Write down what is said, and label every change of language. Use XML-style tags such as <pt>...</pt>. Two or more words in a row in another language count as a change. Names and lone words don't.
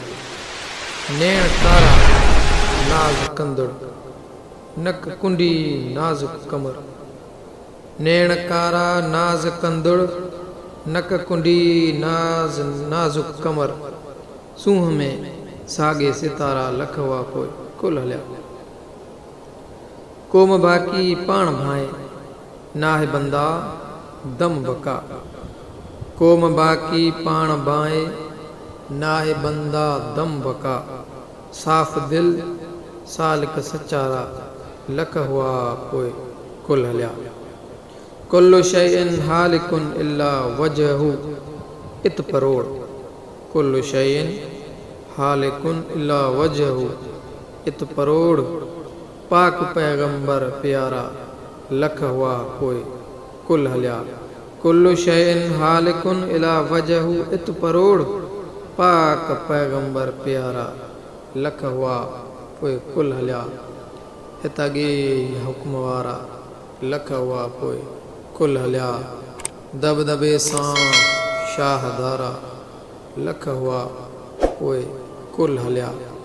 <sd>नेण कारा नाज़ कंदड़ नक कुंडी नाज़ुक कमर। नेण कारा नाज़ कंदड़ नक कुंडी नाज़ुक कमर। सूंह में सागे सितारा लख हुआ पोइ कुल हलिया। कोम बाकी पाण भाए नाहे बंदा दम बका। कोम बाकी पाण भाए नाहे बंदा दम बका। साफ़ दिल सालिक सचारा लख हुआ पोइ कुल हलिया।</sd> <ar>كل شيء هالك إلا وجهه</ar> <sd>इत परोड़।</sd> <ar>كل شيء هالك إلا وجهه</ar> <sd>इत परोड़। पाक पैगंबर प्यारा लख हुआ पोइ कुल हलिया।</sd> <ar>كل شيء هالك إلا وجهه</ar> <sd>इत परोड़। पाक पैगंबर प्यारा लख हुआ पोइ कुल हलिया। हितागे हुक्म वारा लख हुआ पोइ कुल हलिया। दबदबे सां शाहदारा लख हुआ पोइ कुल हलिया।</sd>